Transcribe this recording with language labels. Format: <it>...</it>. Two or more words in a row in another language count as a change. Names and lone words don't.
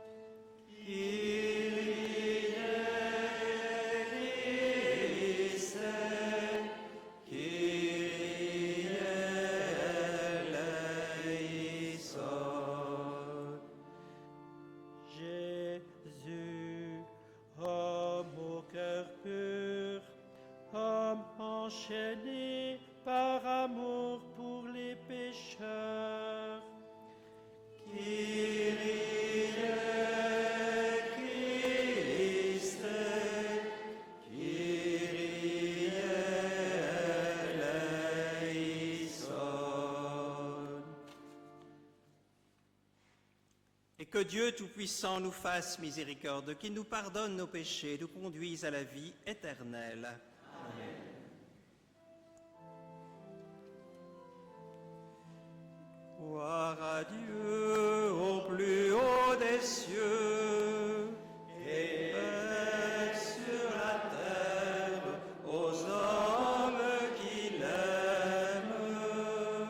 <el>Kyrie Christe, Kyrie eleison.</el> <fr>Jésus, homme au cœur pur, homme enchaîné par amour pour les pécheurs.</fr> <el>Kyrie Christe, Kyrie eleison.</el> <fr>Et que le Dieu Tout-Puissant nous fasse miséricorde, qu'il nous pardonne nos péchés, nous conduise à la vie éternelle. Amen. Gloire à Dieu au plus haut des cieux et paix sur la terre aux hommes qui l'aiment.</fr>